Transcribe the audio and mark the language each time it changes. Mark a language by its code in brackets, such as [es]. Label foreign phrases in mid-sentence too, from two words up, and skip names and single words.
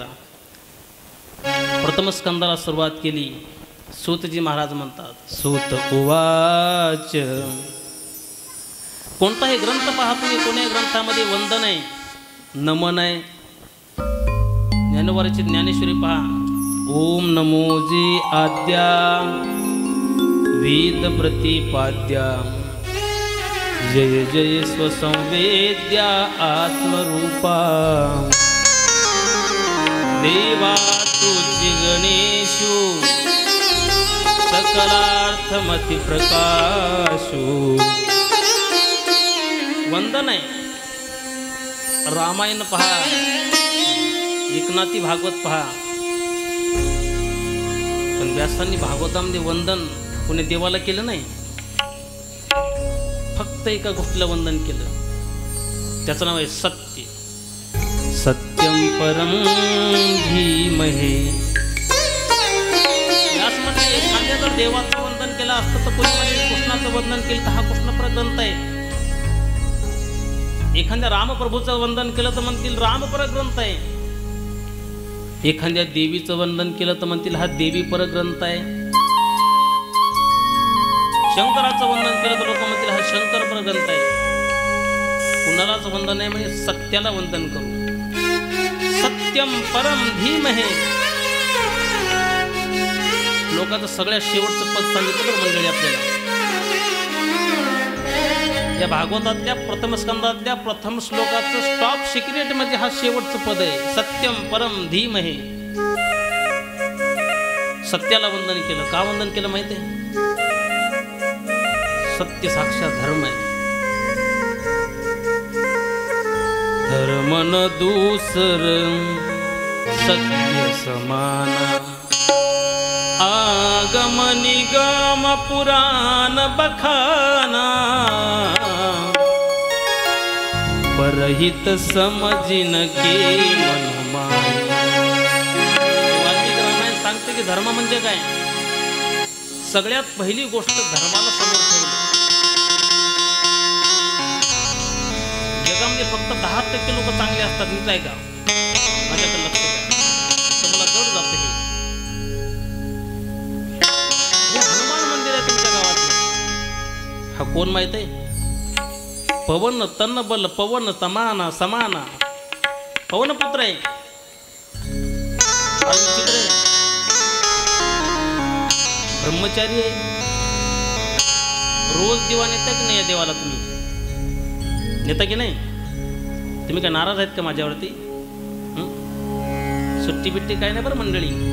[mr] प्रथम स्कंदाला सुरुवात केली. सूतजी महाराज म्हणतात, [sa] सूत उवाच. [mr] कोणताही ग्रंथ पहा तुम्ही, कोणत्याही ग्रंथामध्ये वंदन आहे, नमन आहे. ज्ञानोबाची ज्ञानेश्वरी पहा, ओम नमोजी आद्या वेद प्रतिपाद्या जय जय स्वसंवेद्या आत्मरूपा देवा तुझी गणेशु सकलार्थमति प्रकाशु. वंदन आहे. रामायण पहा, एकनाथी भागवत पहा, पण व्यासांनी भागवतामध्ये वंदन कोणी देवाला केलं नाही, फक्त एका गोष्टीला वंदन केलं. त्याचं नाव आहे सत्य. [sa] सत्यम परम धीमहि. [mr] व्यास म्हटलं, एखाद्या जर देवाचं वंदन केलं असतं तर कोणी म्हणजे कृष्णाचं वंदन केलं तर हा कृष्णपर ग्रंथ आहे. एखाद्या रामप्रभूचं वंदन केलं तर म्हणतील रामपर ग्रंथ आहे. एखाद्या देवीचं वंदन केलं तर म्हणतील हा देवी पर ग्रंथ आहे. शंकराचं वंदन केलं तर लोक म्हणतील हा शंकर पर ग्रंथ आहे. कुणालाच वंदन आहे म्हणजे सत्याला वंदन करू. [sa] सत्यम परम धीमहि. [mr] लोकांचं सगळ्यात शेवटचं पद सांगितलं तर मंडळी आपल्याला. या भागवतातल्या प्रथम स्कंदातल्या प्रथम श्लोकाचं [en] top secret [mr] म्हणजे हा शेवटचं पद आहे, [sa] सत्यम परम धीमहि. [mr] सत्याला वंदन केलं. का वंदन केलं माहिती आहे? सत्य साक्षात धर्म आहे. [awa] धर्म न दूसर सत्य समाना. आगम निगम पुराण बखाना. परहित समजिन के मनमानी. [mr] वाल्मिकी रामायण सांगते की धर्म म्हणजे काय. सगळ्यात पहिली गोष्ट धर्माला समोर ठेवली. जगामध्ये फक्त 10% लोक चांगले असतात, नीट आहे का? माझ्याकडे लक्ष द्या, तर मला जड जातं हे. हनुमान मंदिर आहे तुमच्या गावात. हा कोण माहित आहे? [awa] पवन तन्न बल पवन समाना समाना, [mr] पवन पुत्र आहे. विचित्र आहे, ब्रह्मचारी आहे. रोज दिवा नेता की नाही या देवाला? तुम्ही नेता की नाही? तुम्ही काय नाराज आहेत का माझ्यावरती? सुट्टी बिट्टी काय नाही बरं मंडळी.